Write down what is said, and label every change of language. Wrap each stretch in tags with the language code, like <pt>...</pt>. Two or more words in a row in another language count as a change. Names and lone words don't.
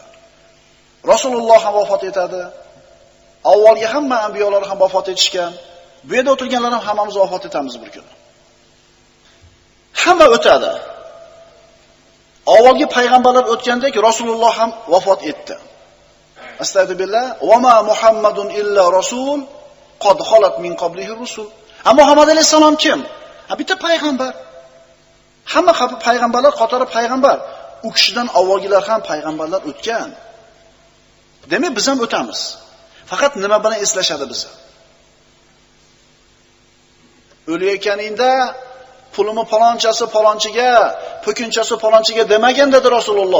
<uz>Rasululloh ham vafot etadi. Avvalgi hamma anbiyolar ham vafot etishgan. Bu yerda o'tirganlar ham hammamiz vafot etamiz bir kun. Hamma o'tadi. Avvalgi payg'ambarlar o'tgandek Rasululloh ham vafot etdi. Astagfirullah.</uz> <ar>وما محمد إلا رسول قد خلت من قبله الرسل.</ar> <uz>Muhammad alayhisalom kim? Bitta payg'ambar. Hamma payg'ambarlar qatori payg'ambar. U kishidan avvalgilar ham payg'ambarlar o'tgan. Demak, biz ham o'tamiz. Faqat nima bilan eslashadi bizni? O'layotganingda pulimi palonchiga, po'kinchasi palonchiga demagan dedi Rasululloh.</uz>